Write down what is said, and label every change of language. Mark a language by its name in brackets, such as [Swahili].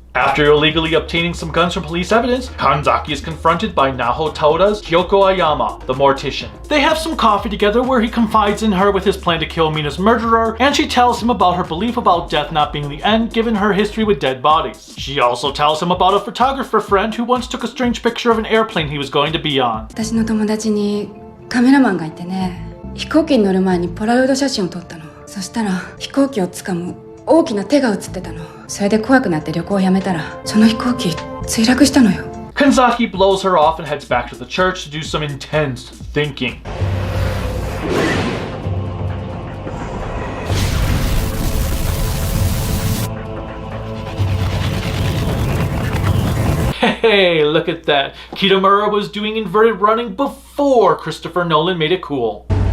[English] After illegally obtaining some guns from police evidence, Kanzaki is confronted by Naho Toda's Kyoko Ayama, the mortician. They have some coffee together where he confides in her with his plan to kill Mina's murderer, and she tells him about her belief about death not being the end given her history with dead bodies. She also tells him about a photographer friend who once took a strange picture of an airplane he was going to be on. [Japanese] 私の友達にカメラマンがいてね、飛行機に乗る前にポラロイド写真を撮ったの。そしたら飛行機を掴む大きな手が映ってたの。それで怖くなって旅行をやめたら、その飛行機墜落したのよ。 [English] Kanzaki blows her off and heads back to the church to do some intense thinking. Hey, look at that. Kitamura was doing inverted running before Christopher Nolan made it cool.